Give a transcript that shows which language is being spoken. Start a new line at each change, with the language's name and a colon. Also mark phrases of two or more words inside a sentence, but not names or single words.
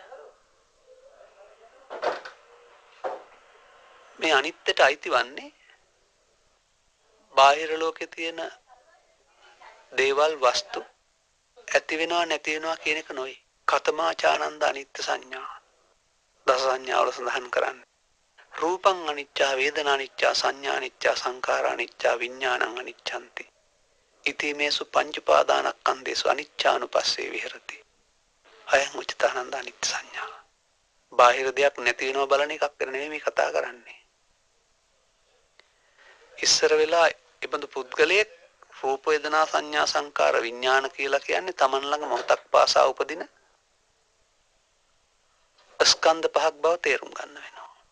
Sinhala: මේ අනිත්‍යට අයිති වන්නේ බාහිර ලෝකේ තියෙන දේවල් වස්තු ඇති වෙනවා නැති වෙනවා කියන එක නොයි. කතමාචානන්ද අනිත්‍ය සංඥා දස සංඥාවල සඳහන් කරන්නේ.
Pali: රූපං අනිච්චා, වේදනා අනිච්චා, සංඥා අනිච්චා, සංඛාර අනිච්චා, විඥානං අනිච්ඡන්ති. ඉතිමේසු පංච උපාදානස්කන්ධේසු අනිච්චානුපස්සේ විහෙරති. අයං උචිතානන්ද අනිත්‍ය සංඥා.
Sinhala: බාහිර දෙයක් නැති වෙනවා බලන එකක් නෙමෙයි මේ කතා කරන්නේ. ඉස්සර වෙලා ඉබඳු පුද්ගලයෙක් රූප වේදනා සංඥා සංකාර විඥාන කියලා කියන්නේ Taman ළඟ මොහොතක් පාසා උපදින ස්කන්ධ පහක් බව තේරුම් ගන්න වෙනවා.